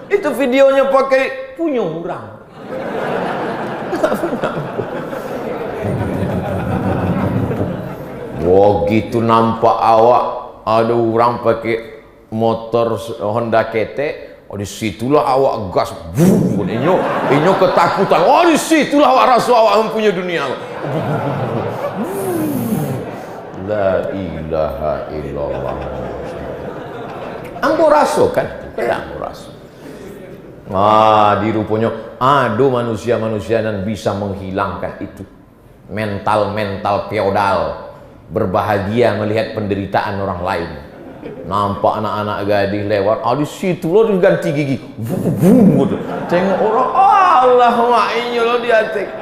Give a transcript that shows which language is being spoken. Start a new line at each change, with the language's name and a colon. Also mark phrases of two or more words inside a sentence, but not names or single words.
Indonesian: Itu videonya pakai punya orang. Wah gitu nampak awak ada orang pakai motor Honda KT. Oh disitulah awak gas. Inyo ketakutan. Oh disitulah awak rasa awak mempunyai dunia.
Arabic: La ilaha illallah.
Minangkabau: Ambo raso kan? Ambo raso.
Indonesian: Di rupanya ada manusia-manusia yang bisa menghilangkan itu. Mental-mental feodal. Berbahagia melihat penderitaan orang lain. Nampak anak-anak gadis lewat, di situ lo diganti gigi.
Minangkabau: Tengok orang, Allah ma'inyo lo di hati.